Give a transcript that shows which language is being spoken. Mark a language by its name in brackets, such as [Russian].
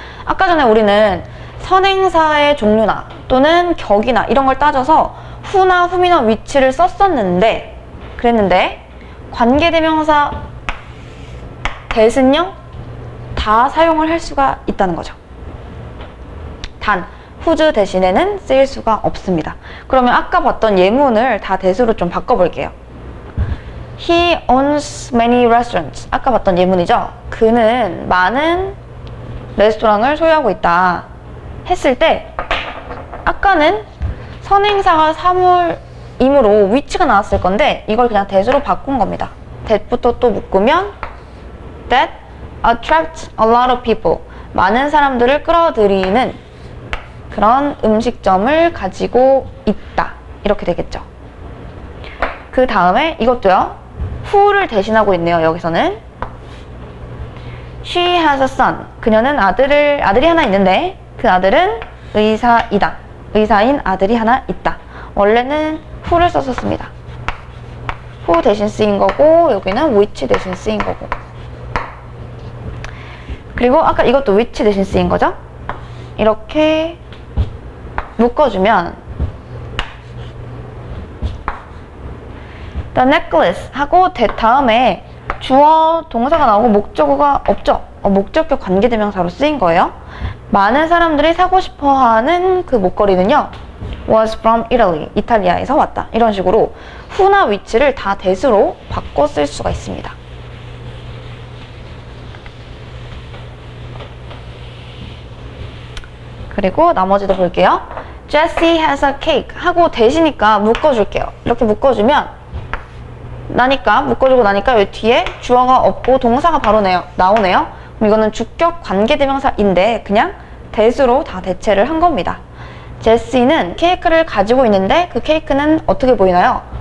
[Korean] 아까 전에 우리는 선행사의 종류나 또는 격이나 이런 걸 따져서 who나 whom이나 which를 썼었는데 그랬는데 관계대명사 that은요 다 사용을 할 수가 있다는 거죠. 단 whose 대신에는 쓰일 수가 없습니다. 그러면 아까 봤던 예문을 다 that으로 좀 바꿔볼게요. [English] He owns many restaurants. [Korean] 아까 봤던 예문이죠. 그는 많은 레스토랑을 소유하고 있다 했을 때 아까는 선행사가 사물이므로 which가 나왔을 건데 이걸 그냥 that으로 바꾼 겁니다. that부터 또 묶으면 [English] that attracts a lot of people. [Korean] 많은 사람들을 끌어들이는 그런 음식점을 가지고 있다. 이렇게 되겠죠. 그 다음에 이것도요. who를 대신하고 있네요. 여기서는 [English] She has a son. [Korean] 그녀는 아들이 하나 있는데 그 아들은 의사이다. 의사인 아들이 하나 있다. 원래는 who를 썼었습니다. who 대신 쓰인 거고 여기는 which 대신 쓰인 거고 그리고 아까 이것도 which 대신 쓰인 거죠? 이렇게 묶어주면 the necklace 하고 that 다음에 주어 동사가 나오고 목적어가 없죠? 목적격 관계대명사로 쓰인 거예요. 많은 사람들이 사고 싶어하는 그 목걸이는요 [English] was from Italy. [Korean] 이탈리아에서 왔다. 이런 식으로 who나 which를 다 that으로 바꿔 쓸 수가 있습니다. 그리고 나머지도 볼게요. [English] Jessie has a cake [Korean] 하고 대시니까 묶어줄게요. 이렇게 묶어주면 묶어주고 나니까 이 뒤에 주어가 없고 동사가 바로 나오네요. 그럼 이거는 주격 관계대명사인데 그냥 that으로 다 대체를 한 겁니다. 제시는 케이크를 가지고 있는데 그 케이크는 어떻게 보이나요?